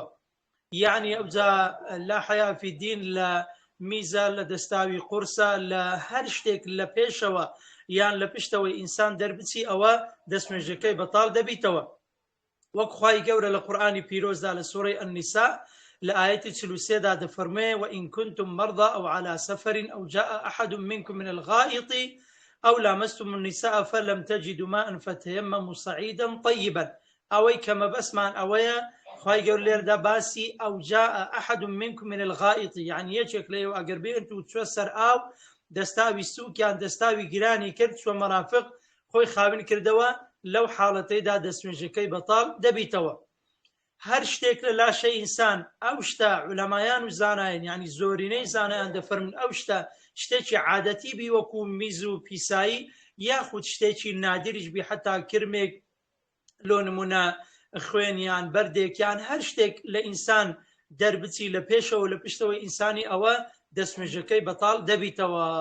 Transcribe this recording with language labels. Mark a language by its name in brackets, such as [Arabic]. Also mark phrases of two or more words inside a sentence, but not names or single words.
[Central Kurdish] یعنی ئەوجا [Arabic] لا حیا فی دین، [Central Kurdish] لە میزە، لە دەستاوی قورسە، لە هەر شتێک لە پێشەوە یان لە پشتەوەی ئینسان دەربچی، ئەوە دەستنوێژەکەی بەتاڵ دەبیتەوە. وەک خوای گەورە لە قورئانی پیرۆزدا لە سوورەی النساء لە ئاەتی 43دا دەفەرمێ [Arabic] وئین کنتم مرضى أو على سفر أو جاء أحد منكم من الغائط أو لامستم النساء فلم تجدوا ماء فتيمموا صعيدا طيبا. [Central Kurdish] ئەوەی کەمە بەسمان ئەوەیە، خوای گەورە لێرەدا باسی ئەو [Arabic] جاء أحد منكم من الغائط، [Central Kurdish] یعنی یەکێک لەیەوە ئەگەر بێنت و چوە سەر ئاو، دەستاوی سووکیان دەستاوی گرانی کرد، چوە مەرافق، خۆی خاوین کردەوە، لەو حاڵەتەیدا دەستنوێژەکەی بەتاڵ دەبیتەوە. هەر شتێک لە لاشەی ئینسان، ئەو شتە عولەمایان و زانایان، یعنی زۆرینەی زانایان دەفەرمون ئەو شتە شتێکی عادەتی بی، وەکو میز و پیسایی، یاخود شتێکی نادریش بی، حتا کرمێک، لۆ نمونە خوێنیان، بەردێکیان، هەر شتێک لە ئینسان دەربچی لە پێشەوە لە پشتەوەی ئینسانی، ئەوە دەستنوێژەکەی بەتاڵ دەبیتەوە.